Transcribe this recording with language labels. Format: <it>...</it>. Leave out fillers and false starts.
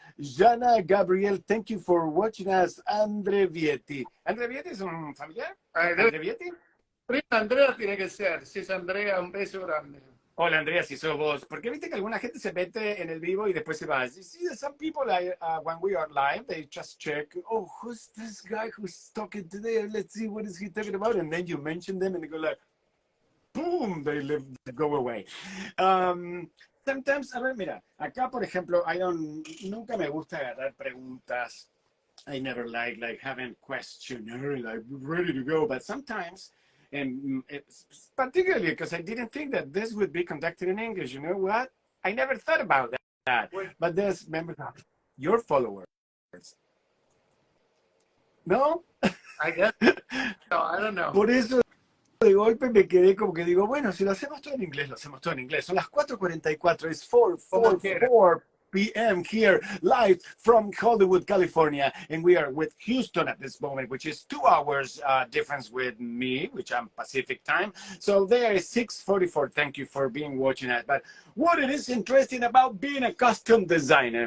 <en>Jana Gabriel, thank you for watching us. Andre Vietti.</en> <es>¿Andre Vietti es un familiar? ¿Andre Vietti? Andrea tiene que ser. Si es Andrea, un beso grande. Hola Andrea, si sos vos. Porque viste que alguna gente se mete en el vivo y después se va.</es> <en>You see, some people, when we are live, they just check, oh, who's this guy who's talking today? Let's see, what is he talking about? And then you mention them and they go like, boom, they go away. Sometimes,</en> <es>a ver, mira, acá, por ejemplo, nunca me gusta agarrar preguntas.</es> <en>I never like having questionnaire, like ready to go. But sometimes, and it's particularly because I didn't think that this would be conducted in English. You know what? I never thought about that. But there's members of your followers. No? I guess. No, I don't know.</en> <es>Por eso de golpe me quedé como que digo, bueno, si lo hacemos todo en inglés, lo hacemos todo en inglés. Son las 4:44,</es> <en>it's 4:44 p.m. here, live from Hollywood, California, and we are with Houston at this moment, which is 2 hours difference with me, which I'm Pacific time. So there is 6:44. Thank you for watching that. But what it is interesting about being a costume designer?</en>